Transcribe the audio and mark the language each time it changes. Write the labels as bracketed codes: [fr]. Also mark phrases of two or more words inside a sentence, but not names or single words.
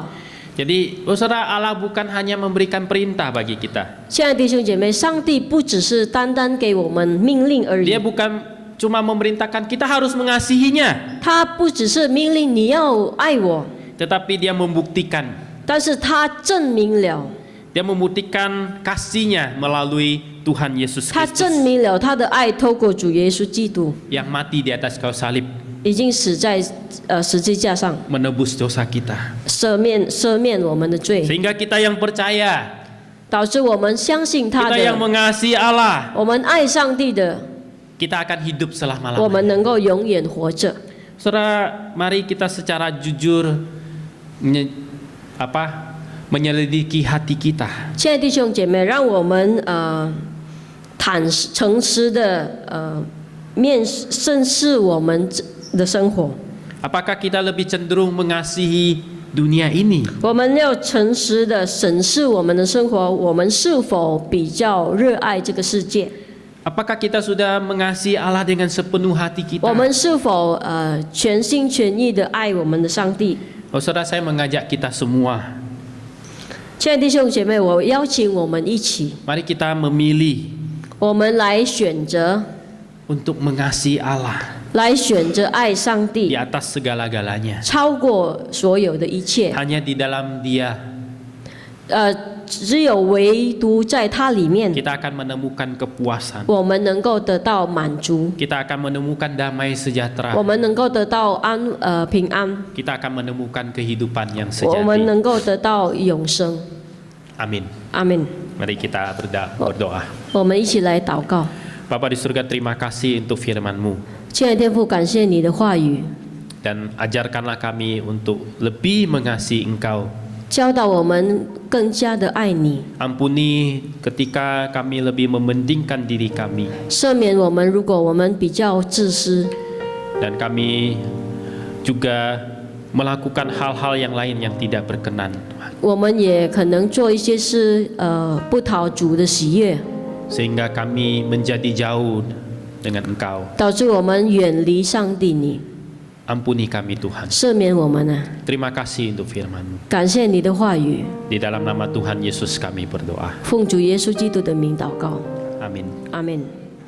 [id] Jadi, saudara, Allah bukan hanya memberikan perintah bagi kita. [zh] 亲爱的弟兄姐妹，上帝不只是单单给我们命令而已 [id] Dia，bukan cuma memerintahkan kita harus mengasihinya, [zh] 他不只是命令你要爱我， [id] tetapi dia membuktikan. [zh] 但是他证明了， [id] Dia membuktikan kasihnya melalui Tuhan Yesus [zh] 他 [id] Kristus [zh] 证明了他的爱，透过主耶稣基督 [id] yang mati di atas kayu salib [zh] 已经死在十字架上， [id] menebus dosa kita. [zh] 赦免我们的罪， [id] Sehingga kita yang percaya, [zh] 导致我们相信他 [id] kita yang [zh] 的， [id] mengasihi Allah, [zh] 我们爱上帝的， [id] kita akan hidup [zh] 我们 [id] selama-lamanya. [zh] 能够永远活着。 [id] Saudara, mari kita secara jujur menyelidiki hati kita. [zh] 亲爱的弟兄姐妹，让我们诚实的审视我们的生活。 [id] Apakah kita lebih cenderung mengasihi dunia ini? [zh] 我们要诚实的审视我们的生活，我们是否比较热爱这个世界？ [id] Apakah kita sudah mengasihi Allah dengan sepenuh hati [zh] 我 [id] kita? [zh] 们是否全心全意的爱我们的上帝？ [id] Saudara, saya mengajak kita semua, [zh] 亲爱的弟兄姐妹，我邀请我们一起， [id] mari kita memilih [zh] 我们来选择， [id] untuk mengasihi Allah [zh] 来选择爱上 [id] di [zh] 帝， [id] atas segala-galanya. [zh] 超过所有的一切。 [id] Hanya di dalam Dia [zh] 只有唯独在它里面， [id] kita akan menemukan kepuasan. [zh] 我们能够得到满足， [id] Kita akan menemukan damai sejahtera. [zh] 我们能够得到平安， [id] Kita akan menemukan kehidupan yang [zh] 我们 [id] sejati. [zh] 能够得到永生。 [id] Amin. [zh] 阿门。 [id] Mari kita berdoa. [zh] 我们一起来祷告。 [id] Bapa di surga, terima kasih untuk firman-Mu. [zh] 亲爱的天父，感谢你的话语， [id] Dan ajarkanlah kami untuk lebih mengasihi Engkau. [zh] 教导我们更加的爱你， [id] Ampuni ketika kami lebih mementingkan diri kami. [zh] 赦免我们，如果我们比较自私， [id] Dan kami juga melakukan hal-hal yang lain yang tidak berkenan. [zh] 我们也可能做一些事，不讨主的喜悦， [id] Sehingga kami menjadi jauh dengan Engkau. [zh] 导致我们远离上帝你。 [id] Ampuni kami Tuhan. [zh] 赦免我们啊！ [id] Terima kasih untuk firman-Mu. [zh] 感谢你的话语， [id] Di dalam nama Tuhan Yesus kami berdoa. [zh] 奉主耶稣基督的名祷告， [id] Amin. [zh] 阿门。